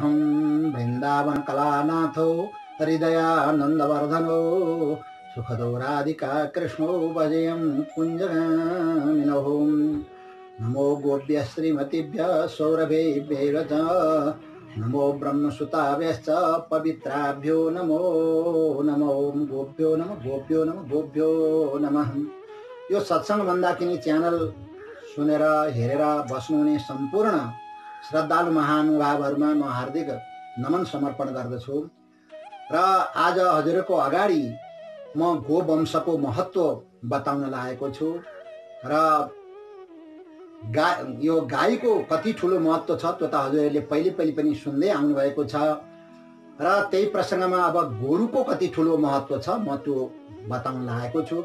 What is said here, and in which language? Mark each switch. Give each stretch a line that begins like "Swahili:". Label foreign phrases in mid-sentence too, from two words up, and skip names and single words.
Sanskrit: वृंदावन कलानाथो हृदयानंदवर्धनो सुखदो राधिका कृष्णो भजयं कुञ्जगामिनो। नमो गोप्य श्रीमतीभ्यः सौरभेभ्यः च नमो ब्रह्मसुताभ्यश्च पवित्राभ्यो नमो नमो गोप्यो नमो गोप्यो नमो गोप्यो नमः।
Nepali: यो सत्संग मन्दाकिनी च्यानल सुनेर हेरेर बस्नुहुने सम्पूर्ण श्रद्धालु महानुभावहरुमा म हार्दिक नमन समर्पण गर्दछु र आज हजुरको अगाडि म गोवंशको महत्व बताउन लागेको छु र यो गाईको कति ठूलो महत्व छ त्यो त हजुरले पहिले पनि सुन्दै आउनु भएको छ र त्यही प्रसंगमा अब गोरुको कति ठूलो महत्व छ म त्यो बताउन लागेको छु।